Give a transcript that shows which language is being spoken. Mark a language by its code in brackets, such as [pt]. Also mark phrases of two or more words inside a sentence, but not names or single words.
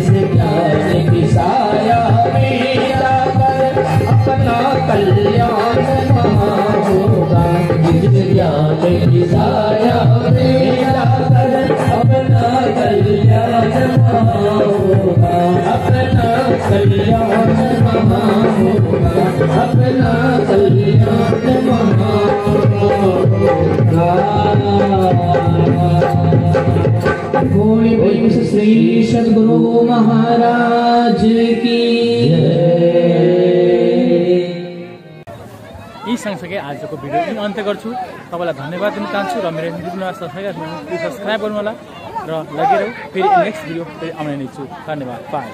[hi] ज्ञान की साया में जाकर अपना कल्याण कहाँ होगा, जिस ज्ञान की साया में जाकर अपना कल्याण कहाँ होगा, अपना कल्याण कहाँ होगा, अपना कल्याण कहाँ होगा। कोई श्री सद्गुरु महाराज की [ne] यी सँगसँगै आजको भिडियो यही अन्त्य गर्छु। तपाईँलाई धन्यवाद दिन चाहन्छु र मेरो युट्युबमा सब्सक्राइब गर्नु होला र लगेर फेरि [en] next video [ne] फेरि आउने नै छु। धन्यवाद। बाई।